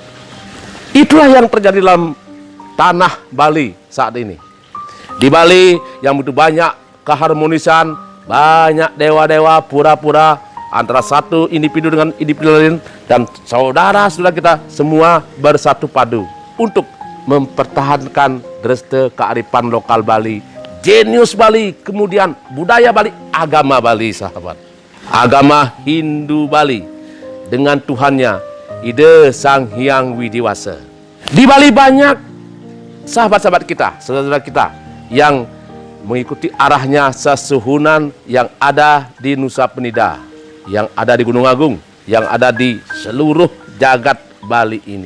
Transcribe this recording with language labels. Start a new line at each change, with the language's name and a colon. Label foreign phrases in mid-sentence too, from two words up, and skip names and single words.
Indonesian: Itulah yang terjadi dalam tanah Bali saat ini. Di Bali yang begitu banyak keharmonisan, banyak dewa-dewa pura-pura antara satu individu dengan individu lain, dan saudara-saudara kita semua bersatu padu untuk mempertahankan dreste kearifan lokal Bali, jenius Bali, kemudian budaya Bali, agama Bali, sahabat. Agama Hindu Bali dengan Tuhannya, Ide Sang Hyang Widiwasa. Di Bali banyak sahabat-sahabat kita, saudara-saudara kita yang mengikuti arahnya sesuhunan yang ada di Nusa Penida, yang ada di Gunung Agung, yang ada di seluruh jagat Bali ini.